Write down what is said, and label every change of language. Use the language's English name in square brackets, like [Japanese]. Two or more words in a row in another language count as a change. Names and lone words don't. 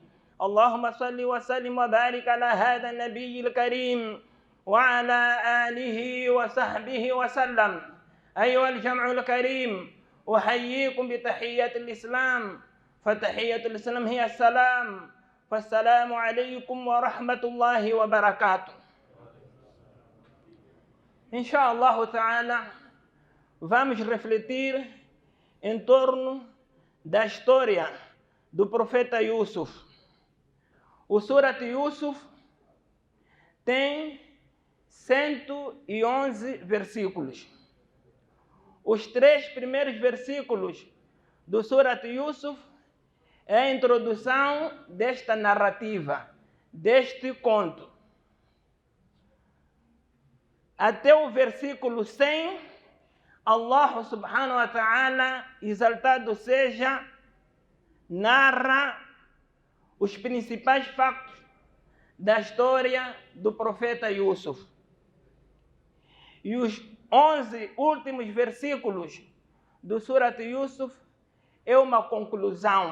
[Arabic] اللهم صل وسلم وبارك على هذا النبي الكريم وعلى آله وصحبه وسلم. أيها الجمع الكريم، أحييكم بتحية الإسلام، فتحية الإسلام هي السلام، فالسلام عليكم ورحمة الله وبركاته. إن شاء الله تعالى, [Portuguese] vamos refletir em torno da história do profeta Yusuf. O Surat Yusuf tem 111 versículos. Os 3 primeiros versículos do Surat Yusuf é a introdução desta narrativa, deste conto. Até o versículo 100, [Arabic] الله سبحانه وتعالى, [Portuguese] exaltado seja, narra os principais factos da história do profeta Yusuf. E os 11 últimos versículos do Surat Yusuf é uma conclusão.